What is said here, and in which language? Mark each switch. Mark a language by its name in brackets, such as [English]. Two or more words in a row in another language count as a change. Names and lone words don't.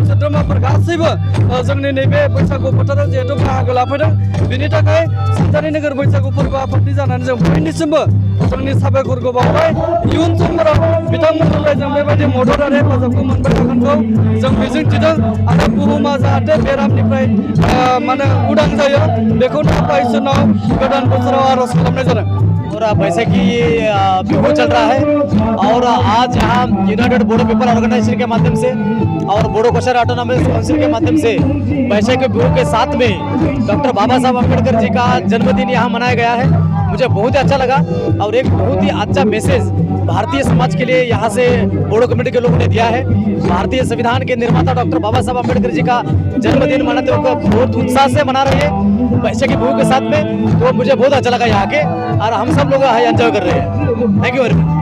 [Bodo] सोद्रोमाफोर गासैबो जोंनि नैबे बैसागु फोथाराव जिहेतु बाहागो लाफैदों बेनि थाखाय सानजारि नोगोर बैसागु फोरबो आफादनि जानानै जों बयनिसिमबो जोंनि साबायखरखौ बावबाय इयुन समफोराव बिथांमोननिफ्राय जों बेबायदि मदद आरो हेफाजाबखौ मोनबाय थागोनखौ जों मिजिंथिदों आरो बुहुमा जाहाथे बेरामनिफ्राय माने उदां जायो बेखौनो आफा इसोरनाव गोदान बोसोराव आर'ज खालामनाय जादों [Hindi] और वैसे कि बिहू चल रहा है और आज यहाँ यूनाइटेड बोडो पीपल ऑर्गेनाइजेशन के माध्यम से और बोडो कोसारी ऑटोनॉमस काउंसिल के माध्यम से वैसे के बिहू के साथ में डॉक्टर बाबा साहब अम्बेडकर जी का जन्मदिन यहाँ मनाया गया है मुझे बहुत ही अच्छा लगा और एक बहुत ही अच्छा मैसेज भारतीय समाज के लिए यहाँ से बोडो कम्युनिटी के लोगों ने दिया है भारतीय संविधान के निर्माता डॉक्टर बाबा साहब अम्बेडकर जी का जन्मदिन मनाते हुए बहुत उत्साह से मना रही है वैसे की बिहू के साथ में तो मुझे बहुत अच्छा लगा यहाँ के और हम सब लोग एंजॉय कर रहे हैं [English] thank you very much